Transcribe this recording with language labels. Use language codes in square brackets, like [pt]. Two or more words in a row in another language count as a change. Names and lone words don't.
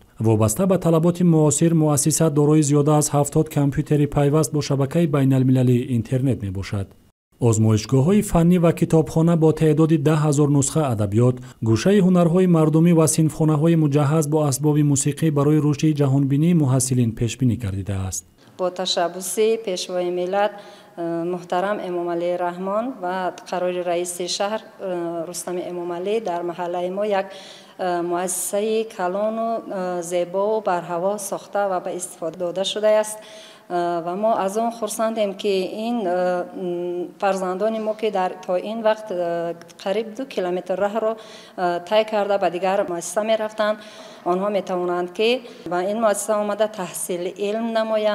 [tg] вобаста ба талаботи муосир муассиса дорои зиёда аз 70 компютери пайваст бо шабакаи байналмилалии интернет мебошад. озмоишгоҳҳои фаннӣ ва китобхона бо теъдоди 10 000 нусха адабиёт, гӯшаи ҳунарҳои мардумӣ ва синфхонаҳои муҷаҳҳаз бо асбоби мусиқӣ барои рушди ҷаҳонбинии муҳассилин пешбинӣ гардидааст. бо ташаббуси пешвои миллат Муҳтарам Эмомалӣ Раҳмон ва қарори раиси шаҳр Рустам Эмомалӣ дар маҳаллаи мо Як муассисаи калон ва зебо ва барҳаво сохта ва ба истифода дода шудааст ва мо аз он хурсандем ки ин фарзандони мо ки то ин вақт қариб 2 километр роҳро тай карда ба дигар муассиса мерафтанд, онҳо метавонанд ки ба ин муассиса омада таҳсили илм намоянд.